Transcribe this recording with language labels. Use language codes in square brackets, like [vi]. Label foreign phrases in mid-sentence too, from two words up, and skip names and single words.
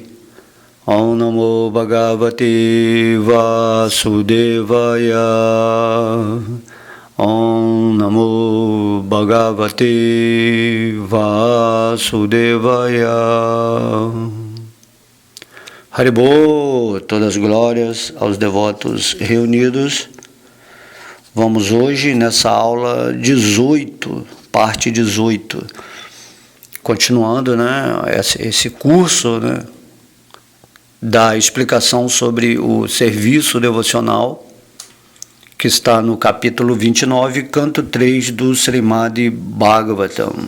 [sa] ॐ नमो भगवते वासुदेवाय. ॐ नमो भगवते वासुदेवाय. [pt] Haribô, todas as glórias aos devotos reunidos. Vamos hoje nessa aula 18, parte 18, continuando, esse curso, da explicação sobre o serviço devocional, que está no capítulo 29, canto 3 do Srimad Bhagavatam.